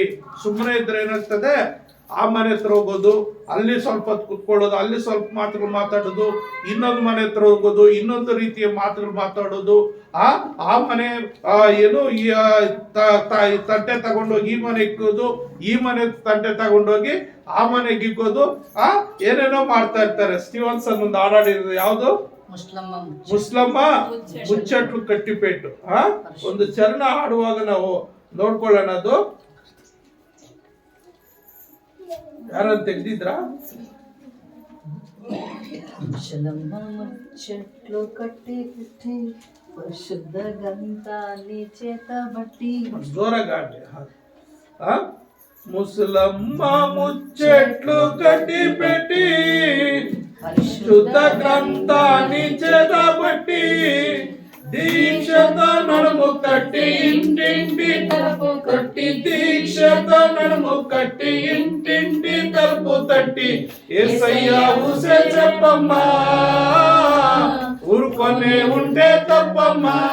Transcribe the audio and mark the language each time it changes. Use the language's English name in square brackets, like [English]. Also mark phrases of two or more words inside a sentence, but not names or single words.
[Kannada] ಸುಮ್ಮನೆ ಇದ್ರೆ ಏನಾಗ್ತದೆ, ಆ ಮನೆ ಹತ್ರ ಹೋಗೋದು, ಅಲ್ಲಿ ಸ್ವಲ್ಪ ಹೊತ್ತು ಕುತ್ಕೊಳ್ಳೋದು, ಅಲ್ಲಿ ಸ್ವಲ್ಪ ಮಾತುಗಳು ಮಾತಾಡೋದು, ಇನ್ನೊಂದು ಮನೆ ಹತ್ರ ಹೋಗೋದು, ಇನ್ನೊಂದು ರೀತಿಯ ಮಾತುಗಳು ಮಾತಾಡೋದು, ಆ ಮನೆ ಏನು ತಟ್ಟೆ ತಗೊಂಡೋಗಿ ಈ ಮನೆ ಇಕ್ಕೋದು, ಈ ಮನೆ ತಟ್ಟೆ ತಗೊಂಡೋಗಿ ಆ ಮನೆಗೆ ಇಕ್ಕೋದು, ಏನೇನೋ ಮಾಡ್ತಾ ಇರ್ತಾರೆ. ಸ್ಟೀವನ್ಸನ್ ಒಂದು ಹಾಡಾಡಿರೋದು ಯಾವುದು, ಮುಸ್ಲಮ್ಮ ಮುಚ್ಚಟ್ಲು ಕಟ್ಟಿಪೇಟು. ಒಂದು ಚರಣ ಹಾಡುವಾಗ ನಾವು ನೋಡ್ಕೊಳ್ಳೋಣ. ಅದು ಯಾರನ್ನು ತೆಗ್ದಿದ್ರ? [Telugu] చెట్లు కట్టి పెట్టి పరిశుద్ధ గంధాన్ని చేత బట్టి జోరగా ముసలమ్మ ముచ్చెట్లు కట్టి పెట్టి పరిశుద్ధ గ్రంథాన్ని చేత బట్టి దీక్షత నడుము కట్టి ఇంటింటి తలుపు కట్టి దీక్షత నడుము కట్టి ఇంటింటి తలుపు తట్టి యేసయ్యా ఊసే చెప్పమ్మా, ఊరుకొనే ఉంటే తప్పమ్మా.